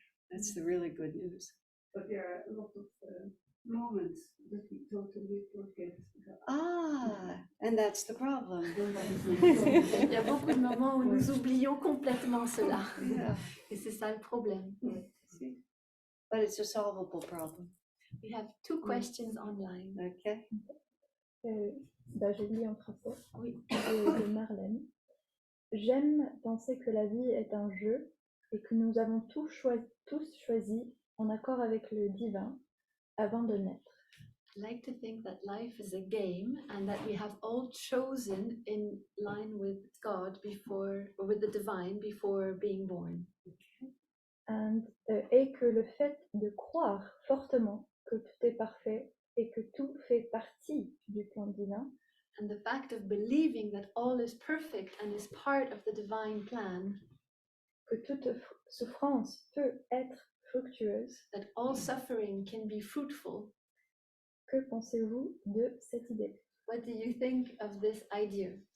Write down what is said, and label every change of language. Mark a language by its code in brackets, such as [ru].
[en] That's the really good news. But there are a lot of moments that we totally forget. Ah, and that's the problem. [fr] Il y a beaucoup de moments où nous oublions complètement cela. [en] Yeah. [fr] Et c'est ça le problème. [en] But it's a solvable problem. We have 2 questions online. Okay. [fr] Je lis en français. Oui. De Marlène. J'aime penser que la vie est un jeu et que nous avons tous choisi en accord avec le divin avant de naître. [en] I like to think that life is a game and that we have all chosen in line with God before, or with the divine before being born. [fr] et que le fait de croire fortement que tout est parfait et que tout fait partie du plan divin, [en] and the fact of believing that all is perfect and is part of the divine plan, [fr] que toute souffrance peut être fructueuse, [en] that all suffering can be fruitful. [fr] que pensez-vous de cette idée? [en] What do you think of this idea?